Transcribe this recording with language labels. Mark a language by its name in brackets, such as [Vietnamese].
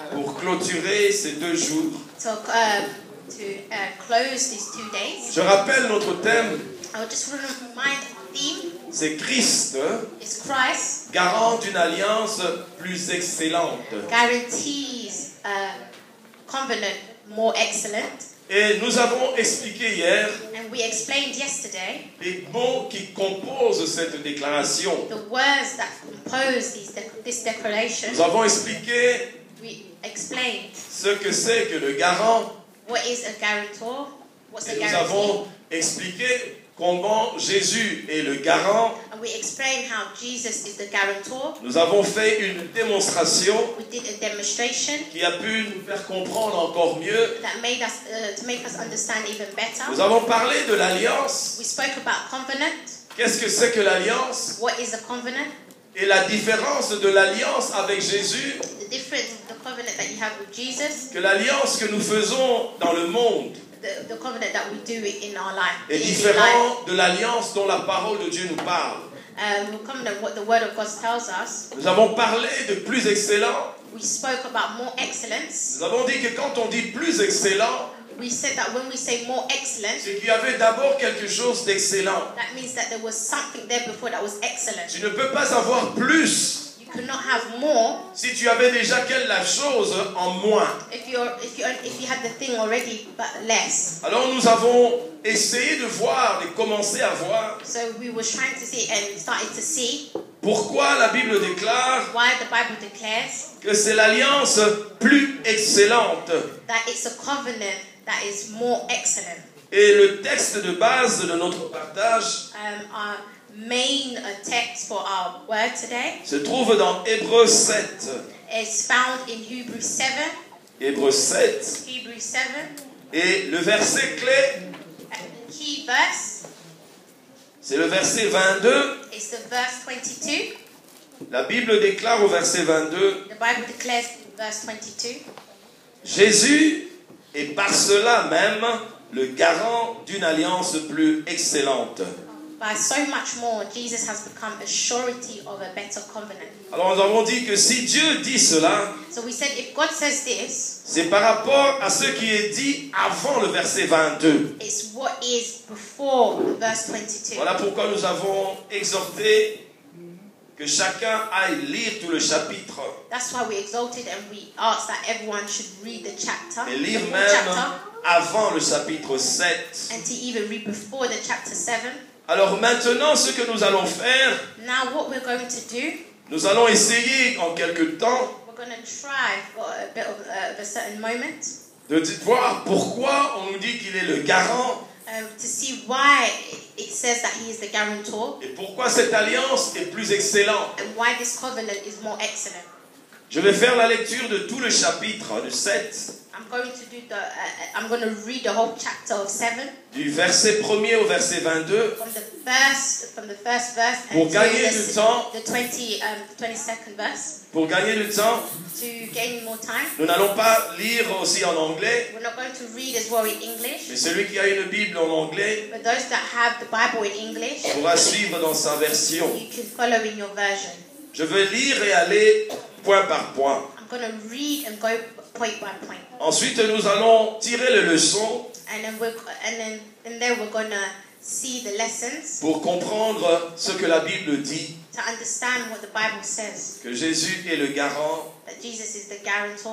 [French] pour clôturer ces 2 jours. [English] to close these 2 days. [French] Je rappelle notre thème, [English] I would just want to remind the theme [French] c'est Christ, [English] is Christ [French] garant d'une alliance plus excellente. [English] guarantees a covenant more excellent. [French] Et nous avons expliqué hier [English] and we explained yesterday [French] les mots qui composent cette déclaration. [English] the words that compose this declaration. [French] Nous avons expliqué [English] We explained [French] ce que c'est que le garant. [English] what is a guarantor, what's a [French] Et nous [English] guarantee, [French] avons expliqué comment Jésus est le garant. [English] and we explained how Jesus is the guarantor. [French] Nous avons fait une démonstration [English] We did a demonstration [French] qui a pu nous faire comprendre encore mieux. [English] that made us to make us understand even better. [French] Nous avons parlé de l'alliance. [English] We spoke about covenant. [French] Qu'est-ce que c'est que l'alliance? [English] What is a covenant? [French] Et la différence de l'alliance avec Jésus, [English] The difference, the covenant that you have with Jesus, [French] que l'alliance que nous faisons dans le monde [English] the covenant that we do in our life, [French] est [English] in life. [French] différent de l'alliance dont la parole de Dieu nous parle. [English] The covenant, what the Word of God tells us. [French] Nous avons parlé de plus excellent. [English] We spoke about more excellence. [French] Nous avons dit que quand on dit plus excellent, [English] We said that when we say more excellent, [French] c'est qu'il y avait d'abord quelque chose d'excellent. [English] that means that there was something there before that was excellent. [French] Tu ne peux pas avoir plus [English] You could not have more [French] si tu avais déjà quelque chose en moins. [English] if you had the thing already but less. [French] Alors nous avons essayé de voir, de commencer à voir [English] So we were trying to see and started to see [French] pourquoi la Bible déclare [English] why the Bible declares [French] que c'est l'alliance plus excellente. [English] that it's a covenant that is more excellent. [French] Et le texte de base de notre partage [English] Our main text for our word today [French] se trouve dans Hébreux 7. [English] is found in Hebrews 7. [French] Hébreux 7. [English] Hebrews 7. [French] Et le verset clé, [English] The key verse [French] c'est le verset 22. [English] is the verse 22. [French] La Bible déclare au verset 22, [English] The Bible declares in verse 22. [French] Jésus est par cela même le garant d'une alliance plus excellente. [English] By so much more, Jesus has become a surety of a better covenant. [French] Alors nous avons dit que si Dieu dit cela, [English] So we said if God says this, [French] c'est par rapport à ce qui est dit avant le verset 22. [English] it's what is before verse 22. [French] Voilà pourquoi nous avons exhorté que chacun aille lire tout le chapitre [English] That's why we exalted and we asked that everyone should read the chapter, [French] et [English] the [French] lire [English] full [French] même [English] chapter, [French] avant le chapitre 7. [English] and to even read before the chapter 7. [French] Alors maintenant, ce que nous allons faire, [English] Now what we're going to do, [French] nous allons essayer en quelque temps [English] we're going to try for a bit of a certain moment [French] de voir pourquoi on nous dit qu'il est le garant [English] to see why it says that he is the guarantor [French] et pourquoi cette alliance est plus excellente. [English] and why this covenant is more excellent. [French] Je vais faire la lecture de tout le chapitre, du 7, [English] I'm going to do I'm going to read the whole chapter of 7 [French] du verset 1er au verset 22. [English] from the first verse [French] Pour [English] and [French] gagner [English] to [French] du temps, [English] the 22nd verse [French] pour gagner du temps, [English] to gain more time. [French] nous n'allons pas lire aussi en anglais, [English] We're not going to read as well in English, [French] mais celui qui a une Bible en anglais [English] but those that have the Bible in English, [French] pourra suivre dans sa version. [English] you can follow in your version. [French] Je vais lire et aller point par point. [English] I'm going to read and go point by point. [French] Ensuite, nous allons tirer les leçons [English] And then we're going to see the lessons [French] pour comprendre ce que la Bible dit, [English] to understand what the Bible says, [French] que Jésus est le garant [English] that Jesus is the guarantor